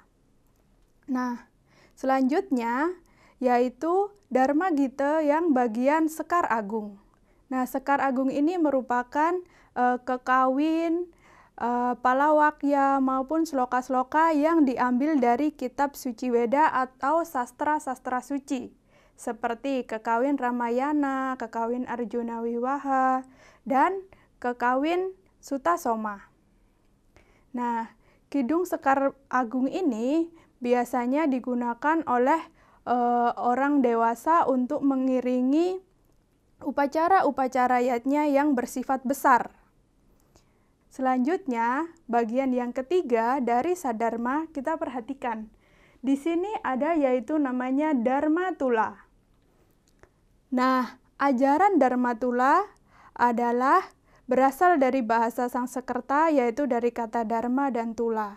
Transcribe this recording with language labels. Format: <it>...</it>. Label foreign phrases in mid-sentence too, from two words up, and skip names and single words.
<id>Nah, selanjutnya yaitu Dharma Gita yang bagian Sekar Agung. Nah, Sekar Agung ini merupakan kekawin, palawakya maupun sloka-sloka yang diambil dari kitab suci Weda atau sastra-sastra suci, seperti kekawin Ramayana, kekawin Arjuna Wiwaha, dan kekawin Sutasoma. Nah, Kidung Sekar Agung ini biasanya digunakan oleh orang dewasa untuk mengiringi upacara-upacara yatnya yang bersifat besar. Selanjutnya, bagian yang ketiga dari Sadharma kita perhatikan. Di sini ada yaitu namanya Dharma Tula. Nah, ajaran Dharma Tula adalah berasal dari bahasa Sanskerta yaitu dari kata Dharma dan Tula.</id>